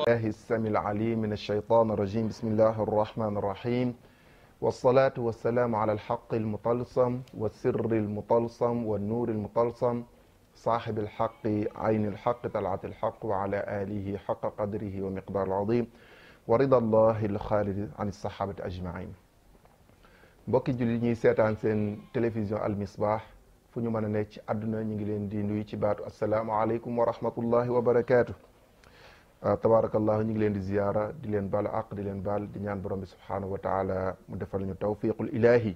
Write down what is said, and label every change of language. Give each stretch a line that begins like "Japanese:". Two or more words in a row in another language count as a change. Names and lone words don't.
Arabic: الله السميع العليم من الشيطان الرجيم بسم الله الرحمن الرحيم والصلاة والسلام على الحق المطلسم والسر المطلسم والنور المطلسم صاحب الحق عين الحق طلعة الحق وعلى آله حق قدره ومقدار العظيم ورضا الله الخالد عن الصحابة أجمعين.
Wolof: mbokki julli ñuy seetaan seen télévision Al Misbah fu ñu mën a nekk ci àdduna ñu ngi leen di nuyu ci baatu
Arabic: السلام عليكم ورحمة الله وبركاته.
Wolof: tabaarakallahu ñu ngi leen di ziyaara di leen baalu àq di leen baal di ñaan borom bi
Arabic: سبحانه وتعالى
Wolof: mu defal ñu
Arabic: توفيق الإله.